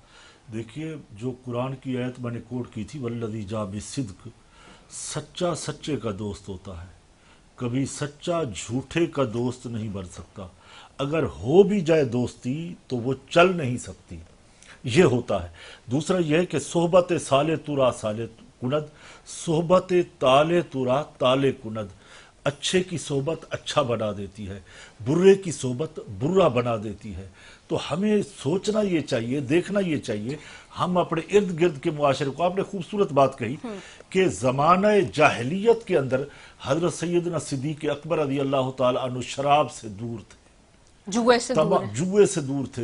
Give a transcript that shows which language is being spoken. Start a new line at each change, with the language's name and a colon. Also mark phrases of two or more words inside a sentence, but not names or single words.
Urdu: دیکھیے جو قرآن کی آیت میں نے کوٹ کی تھی،
Arabic: والذی جاء بالصدق،
Urdu: سچا سچے کا دوست ہوتا ہے، کبھی سچا جھوٹے کا دوست نہیں بن سکتا، اگر ہو بھی جائے دوستی تو وہ چل نہیں سکتی، یہ ہوتا ہے۔
Persian: دوسرا یہ ہے کہ صحبت سالے تورا سالے کند، صحبت تالے تورا تالے کند،
Urdu: اچھے کی صحبت اچھا بنا دیتی ہے، برے کی صحبت برا بنا دیتی ہے۔ تو ہمیں سوچنا یہ چاہیے، دیکھنا یہ چاہیے، ہم اپنے ارد گرد کے معاشرے کو، آپ نے خوبصورت بات کہی کہ زمانہ جاہلیت کے اندر حضرت سیدنا صدیق اکبر
Arabic: رضی اللہ تعالی عنہ
Urdu: شراب سے دور تھے، جوئے سے دور تھے۔